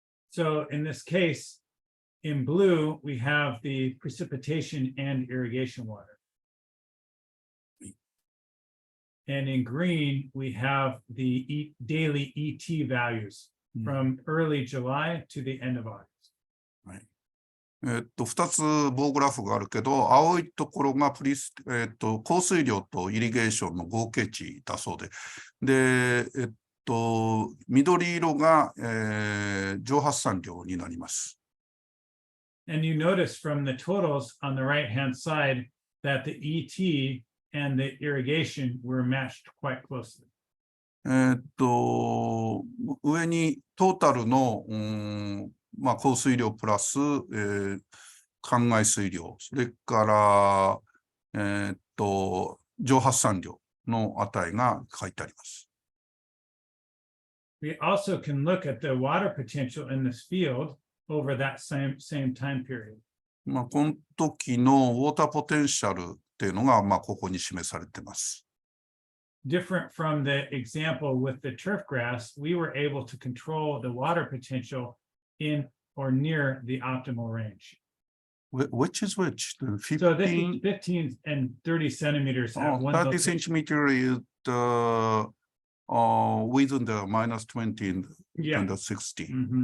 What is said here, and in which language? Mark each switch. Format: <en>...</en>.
<en>So in this case, in blue, we have the precipitation and irrigation water. And in green, we have the daily ET values from early July to the end of August.</en> <ja>2つ棒グラフがあるけど、青いところが降水量とイリゲーションの合計値だそうで、緑色が、蒸発産量になります。</ja> <en>And you notice from the totals on the right-hand side that the ET and the irrigation were matched quite closely.</en> <ja>上にトータルの、降水量プラス、灌漑水量、それから、蒸発産量の値が書いてあります。</ja> <en>We also can look at the water potential in this field over that same time period.</en> <ja>この時のウォーターポテンシャルっていうのが、ここに示されています。</ja> <en>Different from the example with the turf grass, we were able to control the water potential in or near the optimal range. Which is which? 15? So this is 15 and 30 centimeters. 30 centimeters is within the minus 20 and the 60.</en>